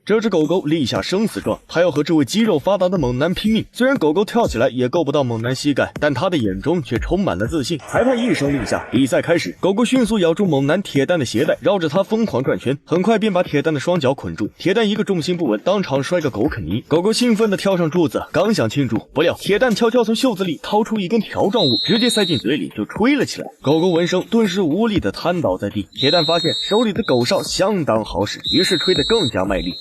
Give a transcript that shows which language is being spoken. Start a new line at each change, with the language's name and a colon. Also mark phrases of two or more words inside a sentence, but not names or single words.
Chinese: 這只狗狗立下生死狀，它要和这位肌肉发达的猛男拼命。虽然狗狗跳起来也够不到猛男膝蓋，但他的眼中却充满了自信。裁判一声令下，比赛開始。狗狗迅速咬住猛男鐵蛋的鞋帶，繞着他瘋狂轉圈，很快便把鐵蛋的雙腳捆住。鐵蛋一個重心不穩，當場摔個狗啃泥。狗狗興奮地跳上柱子，剛想慶祝，不料鐵蛋悄悄從袖子裡掏出一根條狀物，直接塞進嘴裡就吹了起來。狗狗聞聲，頓時無力地癱倒在地。鐵蛋發現手裡的狗哨相當好使，於是吹得更加賣力。